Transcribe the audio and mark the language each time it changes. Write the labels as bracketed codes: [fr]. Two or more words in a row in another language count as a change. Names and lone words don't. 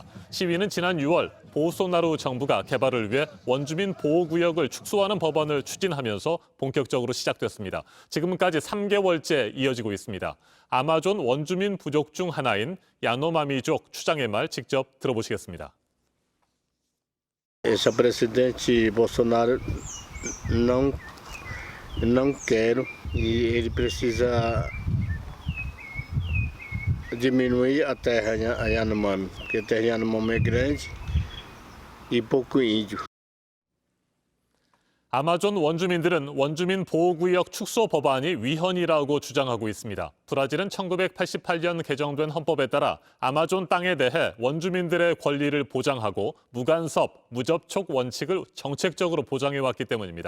[ko] 시위는 지난 6월 보소나루 정부가 개발을 위해 원주민 보호구역을 축소하는 법안을 추진하면서 본격적으로 시작됐습니다. 지금까지 3개월째 이어지고 있습니다. 아마존 원주민 부족 중 하나인 야노마미족 추장의 말 직접 들어보시겠습니다. [pt] Esse presidente Bolsonaro não quero e ele precisa diminuir a terra Yanomami, porque a terra Yanomami é grande e pouco índio. [ko] 아마존 원주민들은 원주민 보호구역 축소 법안이 위헌이라고 주장하고 있습니다. 브라질은 1988년 개정된 헌법에 따라 아마존 땅에 대해 원주민들의 권리를 보장하고 무간섭, 무접촉 원칙을 정책적으로 보장해왔기 때문입니다.